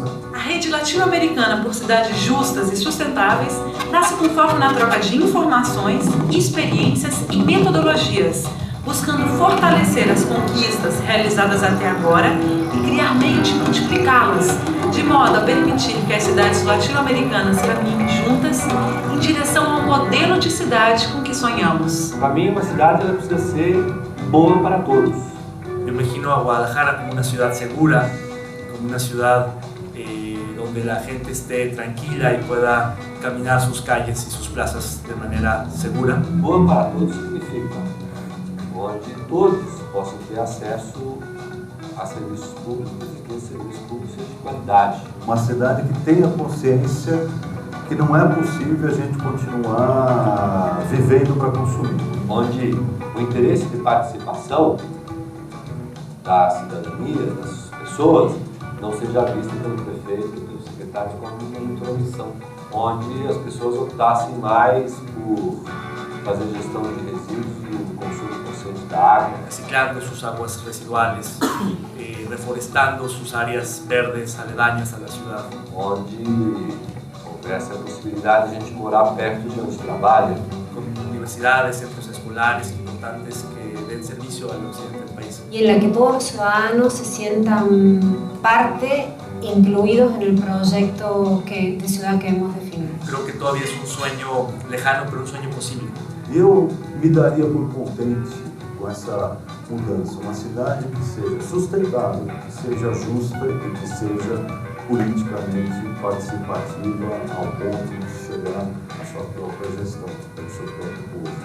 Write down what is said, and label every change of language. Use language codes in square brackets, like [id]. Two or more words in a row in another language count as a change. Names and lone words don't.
[pt] A Rede Latino-Americana por Cidades Justas e Sustentáveis nasce com foco na troca de informações, experiências e metodologias, buscando fortalecer as conquistas realizadas até agora e criar meios de multiplicá-las, de modo a permitir que as cidades latino-americanas caminhem juntas em direção ao modelo de cidade com que sonhamos. Para mim, uma cidade ela precisa ser boa para todos. Eu imagino a Guadalajara como uma cidade segura, como uma cidade donde a gente [es] esté tranquila [pt] e [es] pueda caminar sus calles y sus plazas de manera segura. [pt] Boa para todos significa onde todos possam ter acesso a serviços públicos e que esses serviços públicos sejam de qualidade. Uma cidade que tenha consciência que não é possível a gente continuar vivendo para consumir. Onde o interesse de participação da cidadania, das pessoas, não seja visto pelo prefeito, pelo secretário como uma intromissão, onde as pessoas optassem mais por fazer gestão de resíduos e o consumo consciente da água. [es] Reciclando sus aguas residuales, reforestando sus áreas verdes aledañas a la ciudad. [pt] Onde houvesse a possibilidade de a gente morar perto de onde trabalha. [es] Con universidades, centros escolares importantes que den servicio al occidente del país. Y en la que todos los ciudadanos se sientan parte, incluidos en el proyecto de ciudad que hemos definido. Creo que todavía es un sueño lejano, pero un sueño posible. [pt] Eu me daria por contente com essa mudança, uma cidade que seja sustentável, que seja justa e que seja politicamente participativa ao ponto de chegar à sua própria gestão, do seu próprio povo.